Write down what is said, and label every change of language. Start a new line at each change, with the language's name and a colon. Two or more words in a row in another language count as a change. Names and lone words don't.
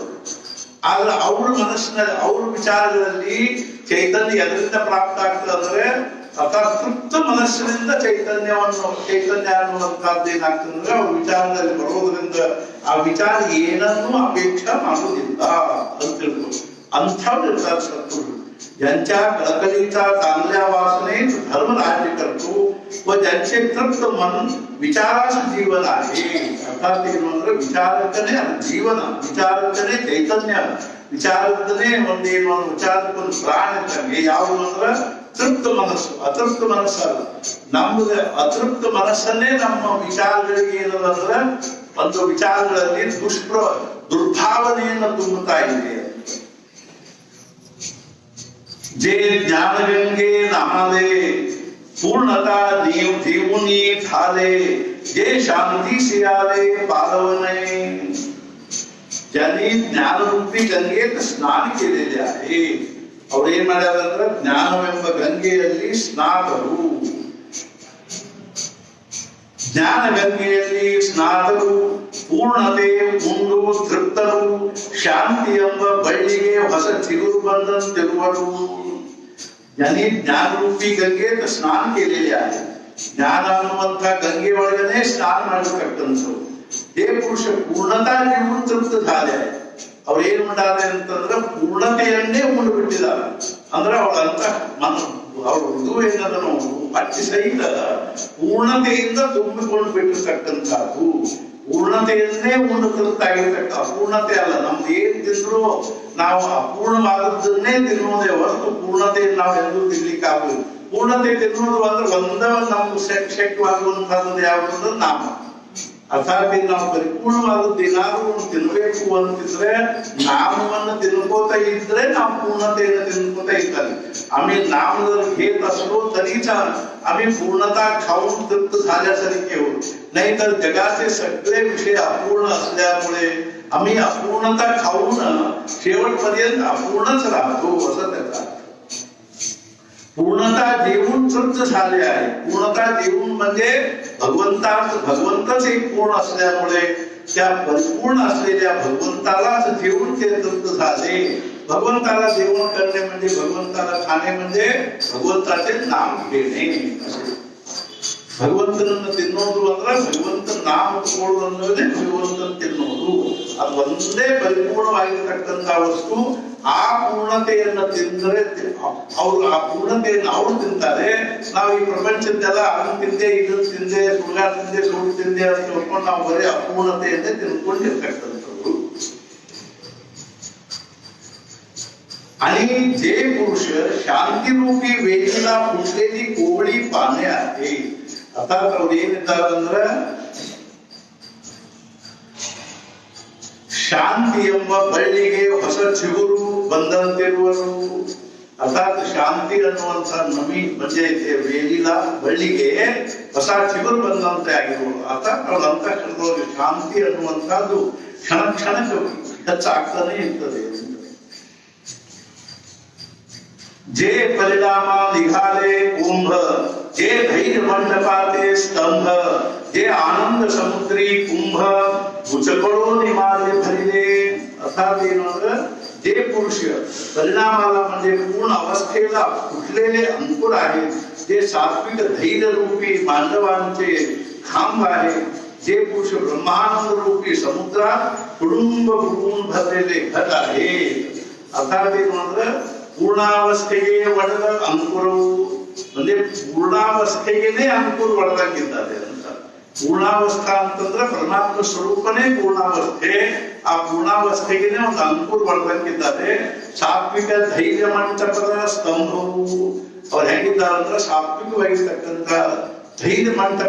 Kannada: ಆದ್ರೆ ಅವ್ರ ಅವ್ರ ವಿಚಾರಗಳಲ್ಲಿ ಚೈತನ್ಯ ಎದರಿಂದ ಪ್ರಾಪ್ತ ಆಗ್ತದೆ ಅಂದ್ರೆ ತೃಪ್ತ ಮನಸ್ಸಿನಿಂದ ಚೈತನ್ಯ ಅನ್ನುವಂತಹದ್ದು ಏನಾಗ್ತದೆ ಅಂದ್ರೆ ಅವ್ರ ವಿಚಾರದಲ್ಲಿ ಬರೋದ್ರಿಂದ ಆ ವಿಚಾರ ಏನನ್ನೂ ಅಪೇಕ್ಷೆ ಮಾಡುವುದಿಲ್ಲ ಅಂತ ತಿಳ್ಕೊಂಡು ಅಂಥವ್ರು ಇರ್ತಾರೆ ಸತ್ಪುರುಷರು.
Marathi: ज्यांच्या कळकळीचा चांगल्या वासनेत धर्म राज्य करतो व ज्यांचे तृप्त मन विचारास जीवन आहे. अर्थात म्हणजे विचारकने जीवन, विचारकने चैतन्य, विचारकने म्हणजे विचारकನ
Kannada: ಪ್ರಾಣ ಇದ್ದಂಗೆ. ಯಾವುದು ಅಂದ್ರೆ ತೃಪ್ತ ಮನಸ್ಸು, ಅತೃಪ್ತ ಮನಸ್ಸಲ್ಲ. ನಮ್ಮದು ಅತೃಪ್ತ ಮನಸ್ಸನ್ನೇ ನಮ್ಮ ವಿಚಾರಗಳಿಗೆ ಏನದಂದ್ರೆ ಒಂದು ವಿಚಾರಗಳಲ್ಲಿ ದುರ್ಭಾವನೆಯನ್ನು ತುಂಬುತ್ತಾ ಇದೆ.
Marathi: जे ज्ञानगंगे नहाले पूर्णता देवुनी झाले, जे शांती सियाले पालवणे. ज्यांनी ज्ञानरूपी गंगेत स्नान केलेले आहे
Kannada: ಅವ್ರು ಏನ್ ಮಾಡ್ಯಾರಂದ್ರೆ ಜ್ಞಾನವೆಂಬ ಗಂಗೆಯಲ್ಲಿ ಸ್ನಾತರು, ಜ್ಞಾನ ಗಂಗೆಯಲ್ಲಿ ಸ್ನಾತರು, ಪೂರ್ಣತೆ ಉಂಡು ತೃಪ್ತರು, ಶಾಂತಿ ಎಂಬ ಬಳ್ಳಿಗೆ ಹೊಸ ಚಿಗುರು ಬಂದಂತಿರುವರು.
Marathi: यानी ज्ञान रूपी गंगे स्नान केलेले आहे.
Kannada: ज्ञान ಅನ್ನುವಂತ ಗಂಗೆ ಒಳಗನೆ ಸ್ನಾನ ಮಾಡತಕ್ಕಂಥವ್ರು.
Marathi: हे पुरुष पूर्णता जीवन तृप्त झाले आहे.
Kannada: ಅವ್ರು ಏನ್ ಮಾಡ್ತಾರೆ ಅಂತಂದ್ರೆ ಪೂರ್ಣತೆಯನ್ನೇ ಉಂಡು ಬಿಟ್ಟಿದ್ದಾರೆ. ಅಂದ್ರೆ ಅವಳಂತ ಅವ್ರ ಇದು ಏನದನು ಅಚ್ಚಿ ಸಹಿತ ಪೂರ್ಣತೆಯಿಂದ ತುಂಬಿಕೊಂಡು ಬಿಟ್ಟಿರ್ತಕ್ಕಂಥದ್ದು. ಪೂರ್ಣತೆಯನ್ನೇ ಉಂಡು ತೃಪ್ತಾಗಿರ್ತಕ್ಕ ಅಪೂರ್ಣತೆ ಅಲ್ಲ. ನಮ್ದು ಏನ್ ತಿಂದ್ರು ನಾವು ಅಪೂರ್ಣವಾದದ್ದನ್ನೇ ತಿನ್ನುವುದೇ ಹೊರತು ಪೂರ್ಣತೆಯನ್ನು ನಾವು ಎಂದೂ ತಿನ್ಲಿಕ್ಕಾಗುವುದು. ಪೂರ್ಣತೆ ತಿನ್ನುವುದು ಅಂದ್ರೆ ಒಂದೇ ನಮ್ಗೆ ಶಕ್ಯವಾಗುವಂತಹದ್ದು ಯಾವುದು ನಾಮ. ಅರ್ಥಾತ್ ನಾವು ಪರಿಪೂರ್ಣವಾದದ್ದು ಏನಾದ್ರೂ ತಿನ್ಬೇಕು ಅಂತಿದ್ರೆ ನಾಮವನ್ನು ತಿನ್ಕೋತ ಇದ್ರೆ ನಾವು पूर्णतेने तिनकोता इत्यादी.
Marathi: आम्ही नामजर घेत असलो तरीच आम्ही पूर्णता खाऊन तृप्त झाल्यासारखे होतो. नाहीतर जगाचे सगळे विषय अपूर्ण असल्यामुळे आम्ही अपूर्णता खाऊन शेवटपर्यंत अपूर्णच राहतो असं त्याचा. पूर्णता जेवून तृप्त झाले आहे. पूर्णता जेवून म्हणजे भगवंतच एक पूर्ण असल्यामुळे त्या परिपूर्ण असलेल्या भगवंतालाच जेवून ते तृप्त झाले. भगवंताला जेवण करणे म्हणजे भगवंताला खाणे म्हणजे भगवंताचे नाम घेणे.
Kannada: ಭಗವಂತನನ್ನು ತಿನ್ನೋದು ಅಂದ್ರೆ ಭಗವಂತ ನಾಮ ತಗೊಳ್ಳೋದು ಅನ್ನೋದೇ ಭಗವಂತನ ತಿನ್ನೋದು. ಅದು ಒಂದೇ ಪರಿಪೂರ್ಣವಾಗಿರ್ತಕ್ಕಂಥ ವಸ್ತು. ಆ ಪೂರ್ಣತೆಯನ್ನು ತಿಂದರೆ ಅವ್ರು ಆ ಪೂರ್ಣತೆಯನ್ನು ಅವರು ತಿಂತಾರೆ. ನಾವು ಈ ಪ್ರಪಂಚದ್ದೆಲ್ಲ ಅದನ್ನು ತಿಂದೆ ಇದನ್ನು ತಿಂದೆ ಸುಳ್ಗಾರ ತಿಂದೆ ಸುಳ್ಳು ತಿಂದೆ ಅಂತ ತಿಳ್ಕೊಂಡು ನಾವು ಬರೀ ಅಪೂರ್ಣತೆಯನ್ನೇ ತಿನ್ಕೊಂಡಿರ್ತಕ್ಕಂಥದ್ದು.
Marathi: आणि जे पुरुष शांतीरूपी वेदीला फुटलेली कोवळी पाने आहे.
Kannada: अर्थात ಅವ್ರು ಏನಿದ್ದಾರೆ ಅಂದ್ರೆ ಶಾಂತಿ ಎಂಬ ಬಳ್ಳಿಗೆ ಹೊಸ ಚಿಗುರು ಬಂದಂತಿರುವರು. ಅರ್ಥಾತ್ ಶಾಂತಿ ಅನ್ನುವಂತ ನಮಿ
Marathi: म्हणजे वेलीला
Kannada: ಬಳ್ಳಿಗೆ ಹೊಸ ಚಿಗುರು ಬಂದಂತೆ ಆಗಿರುವುದು. ಅರ್ಥಾತ್ ಅವ್ರ ಅಂತಃಕರಣದೊಳಗೆ ಶಾಂತಿ ಅನ್ನುವಂಥದ್ದು ಕ್ಷಣ ಕ್ಷಣಕ್ಕೆ ಹೆಚ್ಚಾಗ್ತಾನೆ ಇರ್ತದೆ.
Marathi: जे परिणामा निघाले कुंभ, जे धैर्य मंडपाते स्तंभ, जे आनंद समुद्री कुंभ उचकडून मार्ग भरले. अर्थात ಏನಂದ್ರೆ जे पुरुष परिणामाला म्हणजे पूर्ण अवस्थेला फुटलेले अंकुर आहेत, जे सात्विक धैर्य रूपी मांडवांचे खांब आहे, जे पुरुष ब्रह्मानंद रूपी समुद्रात कुडुंब बुडून भरलेले घट आहे.
Kannada: अर्थात ಏನಂದ್ರೆ ಪೂರ್ಣಾವಸ್ಥೆಗೆ ಒಡೆದ ಅಂಕುರವು ಅಂದ್ರೆ ಪೂರ್ಣಾವಸ್ಥೆಗೆ ಅಂಕುರ ಒಡೆದಾಗಿದ್ದಾರೆ ಅಂತ. ಪೂರ್ಣಾವಸ್ಥಾ ಅಂತಂದ್ರೆ ಪರಮಾತ್ಮ ಸ್ವರೂಪನೇ ಪೂರ್ಣಾವಸ್ಥೆ. ಆ ಪೂರ್ಣಾವಸ್ಥೆಗೆ ಒಂದು ಅಂಕುರ ಒಡೆದಾಗಿದ್ದಾರೆ. ಸಾತ್ವಿಕ ಧೈರ್ಯ ಮಂಟಪದ ಸ್ತಂಭವು ಅವ್ರು ಹೇಗಿದ್ದಾರೆ ಅಂದ್ರೆ ಸಾತ್ವಿಕವಾಗಿರ್ತಕ್ಕಂಥ ಧೈರ್ಯ ಮಂಟಪ.